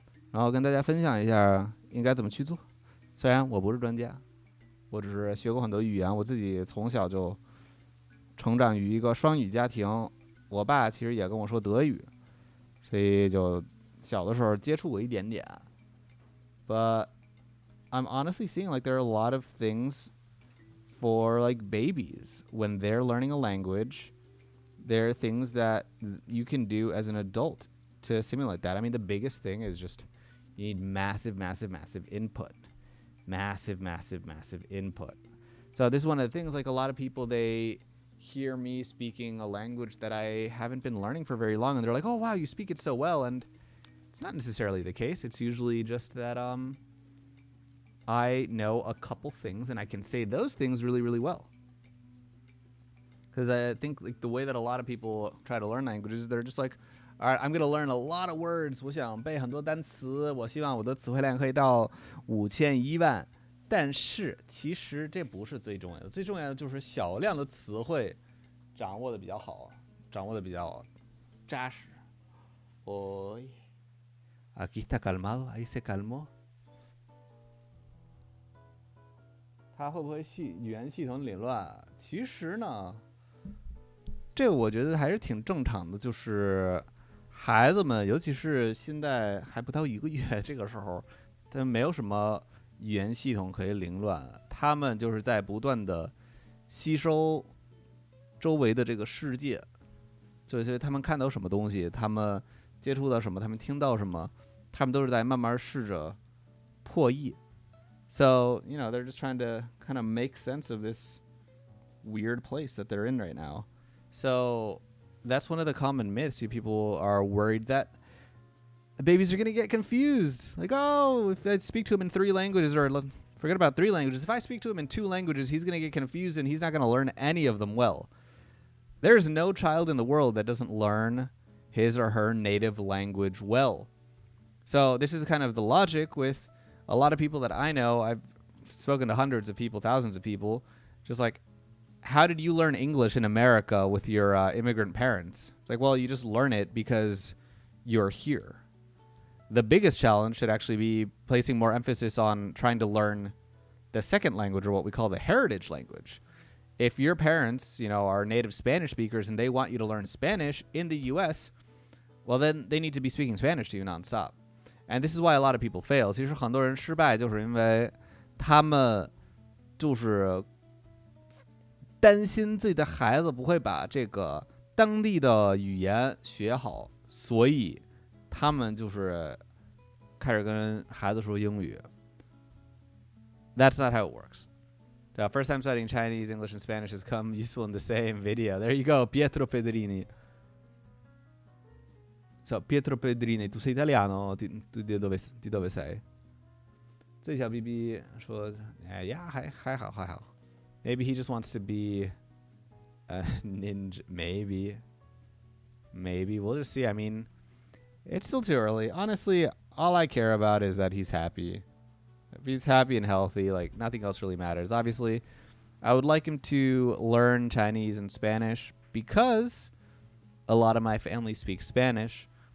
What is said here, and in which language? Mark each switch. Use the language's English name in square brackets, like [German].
[Chinese] 然后跟大家分享一下应该怎么去做。虽然我不是专家，我只是学过很多语言，我自己从小就成长于一个双语家庭，我爸其实也跟我说德语，所以就小的时候接触过一点点。 [English] But I'm honestly seeing like there are a lot of things for like babies when they're learning a language. There are things that you can do as an adult to simulate that. I mean, the biggest thing is just you need massive input. Massive input. So this is one of the things, like a lot of people, they hear me speaking a language that I haven't been learning for very long, and they're like, oh, wow, you speak it so well. And it's not necessarily the case. It's usually just that I know a couple things, and I can say those things really, really well. Because I think like the way that a lot of people try to learn languages, they're just like, all right, I'm going to learn a lot of words. [Chinese] 我想背很多单词，我希望我的词汇量可以到5000-10000。但是其实这不是最重要的，最重要的就是小量的词汇掌握的比较好，掌握的比较扎实。 [Spanish] Oye, aquí está calmado, ahí se calmó. [Chinese] 他会不会语言系统凌乱？其实呢，这个我觉得还是挺正常的，就是孩子们，尤其是现在还不到1个月这个时候，他们没有什么语言系统可以凌乱，他们就是在不断的吸收周围的这个世界，就是他们看到什么东西，他们接触到什么，他们听到什么，他们都是在慢慢试着破译。 [English] So, they're just trying to kind of make sense of this weird place that they're in right now. So that's one of the common myths. People are worried that babies are going to get confused. Like, oh, if I speak to them in 3 languages, or Forget about 3 languages. If I speak to him in 2 languages, he's going to get confused and he's not going to learn any of them well. There's no child in the world that doesn't learn his or her native language well. So this is kind of the logic with a lot of people that I know. I've spoken to hundreds of people, thousands of people, just like, how did you learn English in America with your immigrant parents? It's like, well, you just learn it because you're here. The biggest challenge should actually be placing more emphasis on trying to learn the second language, or what we call the heritage language. If your parents, are native Spanish speakers and they want you to learn Spanish in the US, well, then they need to be speaking Spanish to you nonstop. And this is why a lot of people fail. [Chinese] 其实很多人失败就是因为他们就是担心自己的孩子不会把这个当地的语言学好，所以他们就是开始跟孩子说英语。 [English] That's not how it works. The first time studying Chinese, English, and Spanish has come useful in the same video. There you go, Pietro Pedrini. [Italian] So, Pietro Pedrini, tu sei italiano? Tu di dove sei? [Chinese] 这小 BB 说 yeah, 还好. [English] Maybe he just wants to be a ninja. Maybe. We'll just see. I mean, it's still too early. Honestly, all I care about is that he's happy. If he's happy and healthy, like, nothing else really matters. Obviously, I would like him to learn Chinese and Spanish because a lot of my family speaks Spanish.